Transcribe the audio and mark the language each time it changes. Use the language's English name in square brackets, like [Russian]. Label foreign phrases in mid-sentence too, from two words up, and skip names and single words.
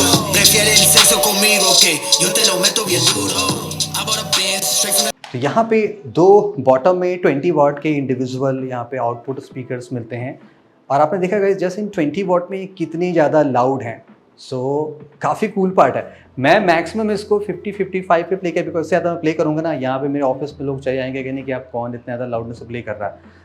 [Spanish] Prefiere el sexo conmigo que yo te lo meto bien duro. [Hindi] तो यहाँ पे दो बॉटम में 20 वॉट के इंडिविजुअल यहाँ पे [English] output speakers [Hindi] मिलते हैं और आपने देखा गाइस जैसे इन 20 वॉट में कितनी ज़्यादा लाउड हैं। सो काफ़ी [English] cool part [Hindi] है। मैं मैक्सिमम इसको 50-55 पे प्ले किया, बिकॉज इससे ज़्यादा मैं प्ले करूँगा ना यहाँ पे मेरे ऑफिस में लोग चले आएंगे कहने कि आप कौन इतना ज़्यादा लाउडनेस से प्ले कर रहा है।